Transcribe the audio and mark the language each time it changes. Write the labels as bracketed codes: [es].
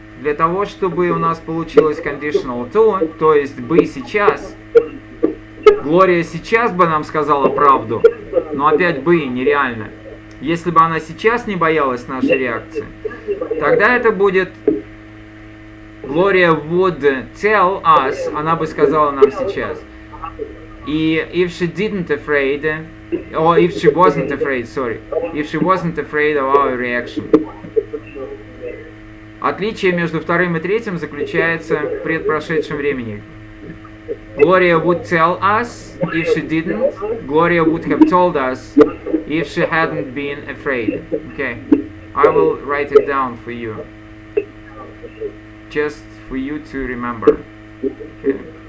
[ru] Для того, чтобы у нас получилось conditional 2, то есть бы сейчас, Глория сейчас бы нам сказала правду, но опять бы нереально. Если бы она сейчас не боялась нашей реакции, тогда это будет [en] Gloria would tell us, [ru] она бы сказала нам сейчас. [en] И if she didn't afraid, or if she wasn't afraid, sorry, if she wasn't afraid of our reaction. [ru] Отличие между вторым и третьим заключается в предпрошедшем времени. [en] Gloria would tell us if she didn't. Gloria would have told us if she hadn't been afraid. Okay, I will write it down for you, just for you to remember. Okay.